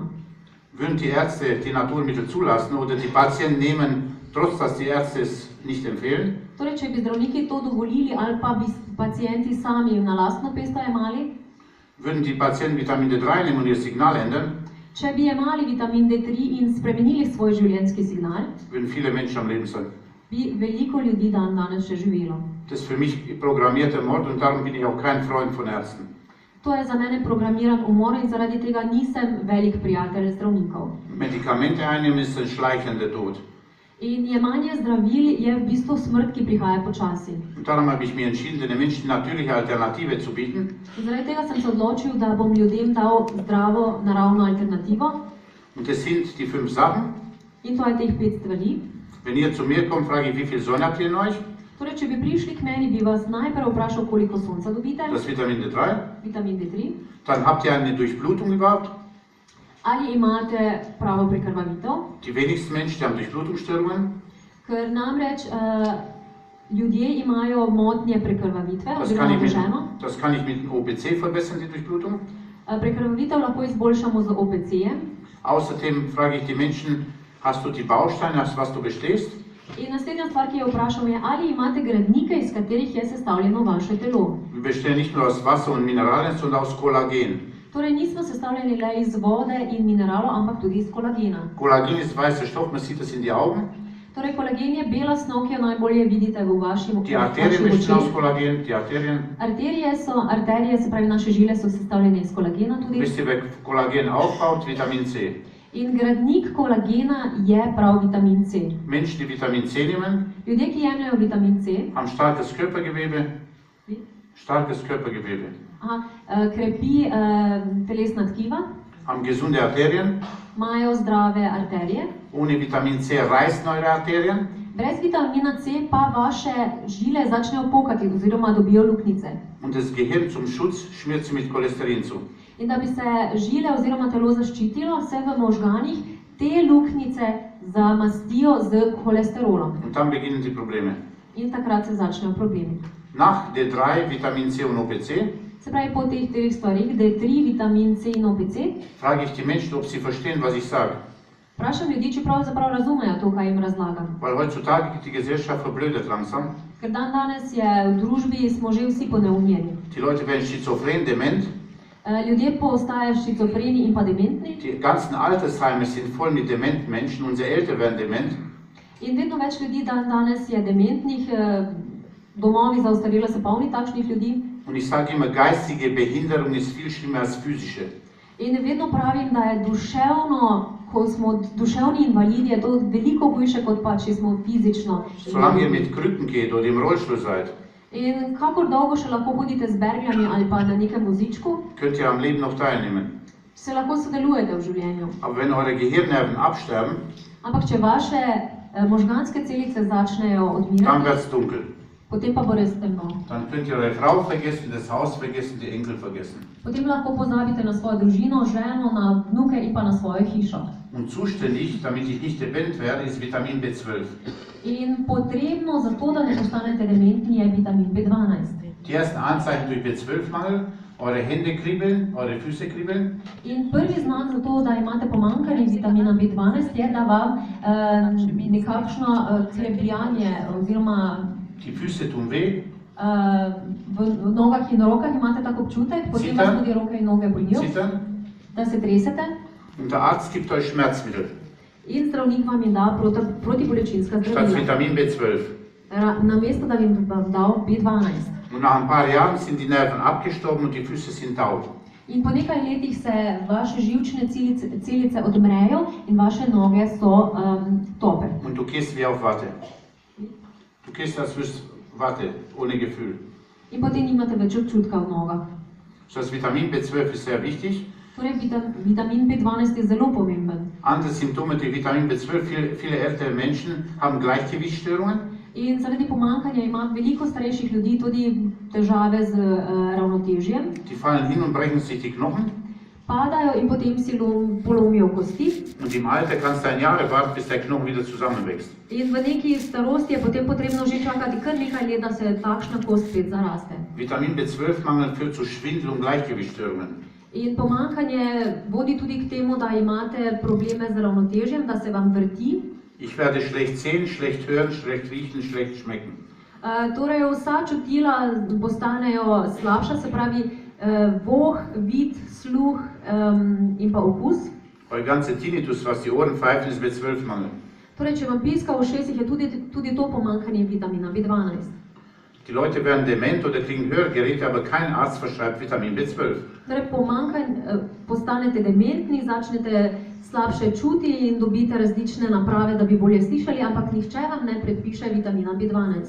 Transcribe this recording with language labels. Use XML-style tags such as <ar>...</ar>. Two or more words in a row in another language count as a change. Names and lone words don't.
<de>Würden die Ärzte die Naturmittel zulassen oder die Patienten nehmen, trotz dass die Ärzte es nicht empfehlen,</de> <sl>Torej, če bi zdravniki to dovolili ali pa bi pacienti sami na lastno pesto jemali,</sl> <de>würden die Patienten Vitamin D3 nehmen und ihr Signal ändern,</de> <sl>če bi jemali vitamin D3 in spremenili svoj življenjski signal,</sl> <de>würden viele Menschen am Leben sein.</de> <sl>bi veliko ljudi danes še živelo.</sl> <de>Das ist für mich programmierter Mord und darum bin ich auch kein Freund von Ärzten.</de> <sl>To je za mene programiran umor in zaradi tega nisem velik prijatelj zdravnikov.</sl> <de>Medikamente einnehmen ist ein schleichender Tod.</de> <sl>In jemanje zdravil je v bistvu smrt, ki prihaja počasi.</sl> <de>Und darum habe ich mich entschieden, den Menschen natürliche Alternative zu bieten.</de> <sl>Zaradi tega sem se odločil, da bom ljudem dal zdravo, naravno alternativo.</sl> <de>Und das sind die 5 Sachen.</de> <sl>In to je teh 5 stvari.</sl> <de>Wenn ihr zu mir kommt, frage ich, wie viel Sonne habt ihr in euch?</de> <sl>Torej, če bi prišli k meni, bi vas najprej vprašal, koliko sonca dobite,</sl> <de>Das Vitamin D3.</de> <sl>vitamin D3,</sl> <de>Dann habt ihr eine Durchblutung überhaupt?</de> <sl>ali imate pravo prekrvavitev,</sl> <de>Die wenigsten Menschen die haben Durchblutungsstörungen.</de> <sl>ker namreč ljudje imajo motnje prekrvavitve oziroma oteženo.</sl> <de>Das kann ich mit dem OPC verbessern, die Durchblutung.</de> <sl>Prekrvavitev lahko izboljšamo z OPC-jem.</sl> <de>Außerdem frage ich die Menschen, hast du die Bausteine, aus was du bestehst?</de> <sl>In naslednja stvar, ki jo vprašam, je, ali imate gradnike, iz katerih je sestavljeno vaše telo.</sl> <de>Wir bestehen nicht nur aus Wasser und Mineralien, sondern aus Kollagen.</de> <sl>Torej, nismo sestavljeni le iz vode in mineralov, ampak tudi iz kolagena.</sl> <de>Kollagen ist weißer Stoff, man sieht das in die Augen.</de> <sl>Torej, kolagen je bela snov, ki jo najbolje vidite v vaših</sl> <de>Die Arterien bestehen aus</de> <sl>očeh.</sl> <de>Kollagen, die Arterien.</de> <sl>Arterije, se pravi naše žile, so sestavljene iz kolagena tudi.</sl> <de>Wisst ihr, wer Kollagen aufbaut? Vitamin C.</de> <sl>In gradnik kolagena je prav vitamin C.</sl> <de>Menschen, die Vitamin C nehmen,</de> <sl>Ljudje, ki jemljejo vitamin C,</sl> <de>haben starkes Körpergewebe. Starkes Körpergewebe.</de> <sl>krepi telesna tkiva,</sl> <de>Haben gesunde Arterien.</de> <sl>imajo zdrave arterije.</sl> <de>Ohne Vitamin C reißen eure Arterien.</de> <sl>Brez vitamina C pa vaše žile začnejo pokati oziroma dobijo luknjice.</sl> <de>Und das Gehirn zum Schutz schmiert sie mit Cholesterin zu.</de> <sl>In da bi se žile oziroma telo zaščitilo, se v možganih te luknjice zamastijo z holesterolom.</sl> <de>Und dann beginnen die Probleme.</de> <sl>In takrat se začnejo problemi.</sl> <de>Nach D3, Vitamin C und OPC</de> <sl>Se pravi, po teh 3 stvarih, D3, vitamin C in OPC,</sl> <de>frage ich die Menschen, ob sie verstehen, was ich sage.</de> <sl>vprašam ljudi, če pravzaprav razumejo to, kaj jim razlagam.</sl> <de>Weil heutzutage geht die Gesellschaft verblödet langsam.</de> <sl>Ker danes je v družbi, smo že vsi poneumljeni.</sl> <de>Die Leute werden schizophren, dement.</de> <sl>Ljudje postajajo šizofreni in pa dementni.</sl> <de>Die ganzen Altersheime sind voll mit dementen Menschen. Unsere Eltern werden dement.</de> <sl>In vedno več ljudi danes je dementnih, domovi za ostarele so polni takšnih ljudi.</sl> <de>Und ich sage immer, geistige Behinderung ist viel schlimmer als physische.</de> <sl>In vedno pravim, da je duševno, ko smo duševni invalidi, je to veliko hujše, kot pa če smo fizično.</sl> <de>Solange ihr mit Krücken geht oder im Rollstuhl seid,</de> <sl>In kakor dolgo še lahko hodite z bergljami ali pa na nekem vozičku,</sl> <de>könnt ihr am Leben noch teilnehmen.</de> <sl>se lahko sodelujete v življenju.</sl> <de>Aber wenn eure Gehirnnerven absterben,</de> <sl>Ampak če vaše možganske celice začnejo</sl> <de>dann</de> <sl>odmirati,</sl> <de>wird es dunkel.</de> <sl>potem pa bo res temno.</sl> <de>Dann könnt ihr eure Frau vergessen, das Haus vergessen, die Enkel vergessen.</de> <sl>Potem lahko pozabite na svojo družino, ženo, na vnuke in pa na svojo hišo.</sl> <de>Und zuständig, damit ich nicht dement werde, ist Vitamin B12.</de> <sl>In potrebno za to, da ne postanete dementni, je vitamin B12.</sl> <de>Die ersten Anzeichen durch B12-Mangel eure Hände kribbeln, eure Füße kribbeln.</de> <sl>In prvi znak za to, da imate pomanjkanje vitamina B12, je, da vam nekakšno klebljanje oziroma</sl> <de>Die Füße tun weh,</de> <sl>v nogah in rokah imate tak občutek, potem vas tudi roke in noge bolijo,</sl> <de>zittern.</de> <sl>da se tresete</sl> <de>Und der Arzt gibt euch Schmerzmittel,</de> <sl>in zdravnik vam je da protibolečinska</sl> <de>statt</de> <sl>zdravila,</sl> <de>Vitamin B12.</de> <sl>namesto da bi vam dal B12.</sl> <de>Und nach ein paar Jahren sind die Nerven abgestorben und die Füße sind taub.</de> <sl>In po nekaj letih se vaše živčne celice odmrejo in vaše noge so tope.</sl> <de>Und du gehst wie auf Watte. Du gehst als würdest Watte, ohne Gefühl.</de> <sl>In potem nimate več občutka v nogah.</sl> <de>Das Vitamin B12 ist sehr wichtig.</de> <sl>Torej, vitamin B12 je zelo pomemben.</sl> <de>Andere Symptome der Vitamin B12, viele ältere Menschen haben Gleichgewichtsstörungen.</de> <sl>In zaradi pomanjkanja ima veliko starejših ljudi tudi težave z ravnotežjem.</sl> <de>Die fallen hin und brechen sich die Knochen.</de> <sl>Padajo in potem si polomijo kosti.</sl> <de>Und im Alter kannst du ein Jahr warten, bis der Knochen wieder zusammenwächst.</de> <sl>In v neki starosti je potem potrebno že čakati kar nekaj let, da se takšna kost spet zaraste.</sl> <de>Vitamin B12-Mangel führt zu Schwindel und Gleichgewichtsstörungen.</de> <sl>In pomanjkanje vodi tudi k temu, da imate probleme z ravnotežjem, da se vam vrti.</sl> <de>Ich werde schlecht sehen, schlecht hören, schlecht riechen, schlecht schmecken.</de> <sl>Torej, vsa čutila postanejo slabša, se pravi voh, vid, sluh in pa okus.</sl> <de>Euer ganze Tinnitus, was die Ohren pfeifen, ist B12-Mangel.</de> <sl>Torej, če vam piska v ušesih, je tudi to pomanjkanje vitamina B12.</sl> <de>Die Leute werden dement oder kriegen Hörgeräte, aber kein Arzt verschreibt Vitamin B12.</de> <sl>Torej, postanete dementni, začnete slabše čuti in dobite različne naprave, da bi bolje slišali, ampak nihče vam ne predpiše vitamina B12.</sl>